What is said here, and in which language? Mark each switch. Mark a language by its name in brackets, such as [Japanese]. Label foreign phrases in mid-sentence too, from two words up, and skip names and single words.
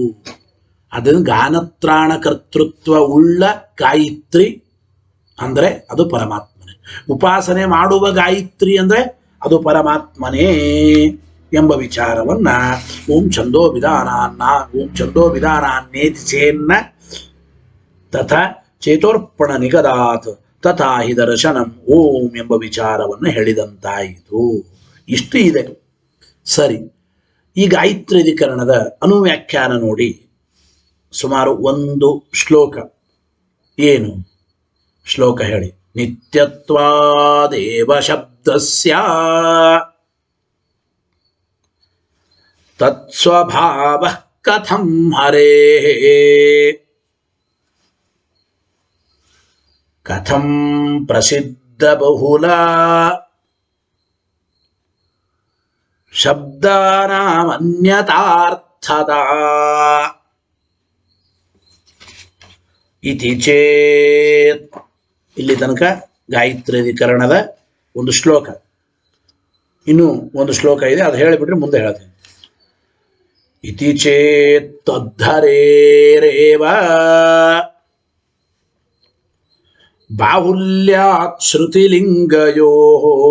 [Kannada] ಅದನ್ನು ಗಾನತ್ರಾಣ ಕರ್ತೃತ್ವ ಉಳ್ಳ ಗಾಯತ್ರಿ ಅಂದ್ರೆ ಅದು ಪರಮಾತ್ಮನೇ. ಉಪಾಸನೆ ಮಾಡುವ ಗಾಯತ್ರಿ ಅಂದ್ರೆ ಅದು ಪರಮಾತ್ಮನೇ ಎಂಬ ವಿಚಾರವನ್ನ [Sanskrit] ಓಂ ಛಂದೋ ವಿಧಾನಾನ್ನೇತಿ ಚೇನ್ನ ತಥಾ ಚೇತೋರ್ಪಣ ನಿಗದಾತ್ ತಥಾ ಹಿ ದರ್ಶನಂ ಓಂ [Kannada] ಎಂಬ ವಿಚಾರವನ್ನು ಹೇಳಿದಂತಾಯಿತು. ಇಷ್ಟು ಇದೆ. ಸರಿ, ಈ ಗಾಯತ್ರೀಕರಣದ ಅನುವ್ಯಾಖ್ಯಾನ ನೋಡಿ. ಸುಮಾರು ಒಂದು ಶ್ಲೋಕ. ಏನು ಶ್ಲೋಕ ಹೇಳಿ? [Sanskrit] ನಿತ್ಯತ್ವಾದೇವ ಶಬ್ದಸ್ಯ ತತ್ಸ್ವಭಾವಃ ಕಥಂ ಹರೇಃ ಕಥಂ ಪ್ರಸಿದ್ಧ ಬಹುಲ ಶಬ್ದಾನಾಮನ್ಯತಾರ್ಥತಾ ಇತಿ ಚೇತ್. [Kannada] ಇಲ್ಲಿ ತನಕ ಗಾಯತ್ರೀಕರಣದ ಒಂದು ಶ್ಲೋಕ. ಇನ್ನು ಒಂದು ಶ್ಲೋಕ ಇದೆ, ಅದು ಹೇಳಿಬಿಟ್ರೆ ಮುಂದೆ ಹೇಳ್ತೇನೆ. [Sanskrit] ಇತಿ ಚೇತ್ ತದ್ಧರೇರೇವ ಬಾಹುಲ್ಯಾತ್ ಶ್ರುತಿಲಿಂಗಯೋಃ